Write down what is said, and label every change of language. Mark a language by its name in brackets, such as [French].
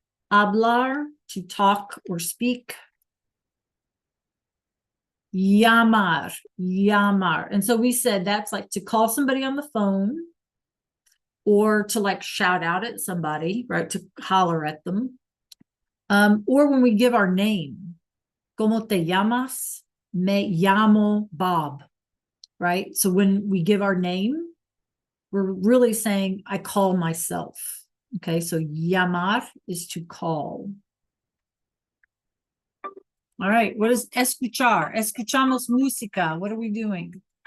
[English] Hablar, to talk or speak. [Spanish] Llamar, llamar. [English] And so we said that's like to call somebody on the phone or to like shout out at somebody, right? To holler at them. Or when we give our name, [Spanish] ¿Cómo te llamas? Me llamo Bob, right? [English] So when we give our name, we're really saying, I call myself. Okay, so llamar is to call. All right, what is escuchar? [Spanish] Escuchamos música. [English] What are we doing?